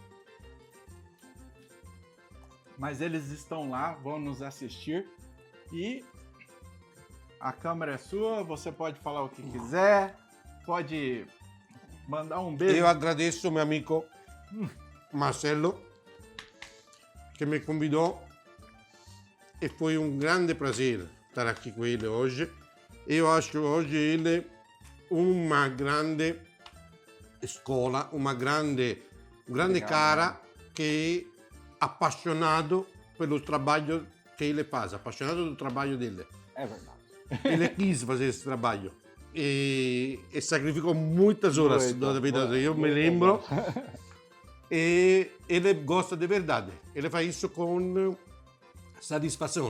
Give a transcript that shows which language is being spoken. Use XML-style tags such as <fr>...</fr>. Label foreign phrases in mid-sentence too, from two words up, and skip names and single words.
<pt>Mas eles estão lá, vão nos assistir e a câmera é sua, você pode falar o que quiser, pode mandar um beijo. Eu agradeço meu amigo Marcelo</pt> <it>che mi convidò</it> <pt>e foi um grande prazer estar aqui com ele hoje. Eu acho hoje ele uma grande escola, uma grande cara</pt> <it>che è appassionato</it> <pt>pelo trabalho che ele faz, appassionato do trabalho dele. É verdade. Ele quis fazer esse trabalho e sacrificou muitas horas da vida dele, eu me lembro. E ele gosta de verdade, ele faz isso com satisfação.</pt>